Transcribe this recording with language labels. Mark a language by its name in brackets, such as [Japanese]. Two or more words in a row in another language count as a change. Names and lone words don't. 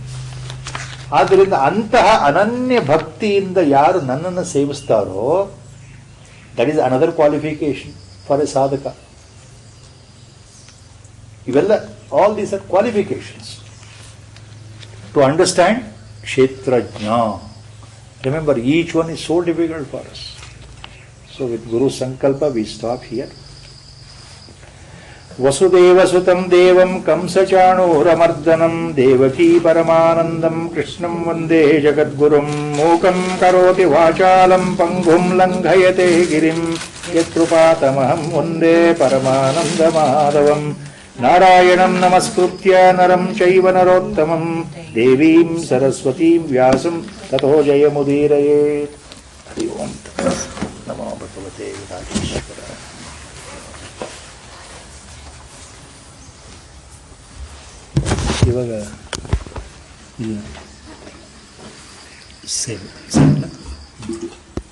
[Kannada] ಆದ್ದರಿಂದ ಅಂತಹ ಅನನ್ಯ ಭಕ್ತಿಯಿಂದ ಯಾರು ನನ್ನನ್ನು ಸೇವಿಸ್ತಾರೋ [English] that is another qualification for a [Kannada] ಸಾಧಕ. [English] ಇವೆಲ್ಲ all these are qualifications to understand ಕ್ಷೇತ್ರಜ್ಞ. Remember, each one is so difficult for us. So with Guru Sankalpa we stop here. [Sanskrit] वसुदेव सुतं देवं कंसचाणूरमर्दनम् देवकी परमानन्दं कृष्णं वन्दे जगद्गुरुम् मूकं करोति वाचालं पङ्गुं लङ्घयते गिरिम् यत्रुपतमहं वन्दे परमानन्द माधवम् नारायणं नमस्कृत्य नरं चैव नरोत्तमम् देवीं सरस्वतीं व्यासं ततो जयमुदीरये. हरि ॐ नमो भगवते विराजेश्वराय. [Kannada] ಇವಾಗ ಇದು ಸೇವೆ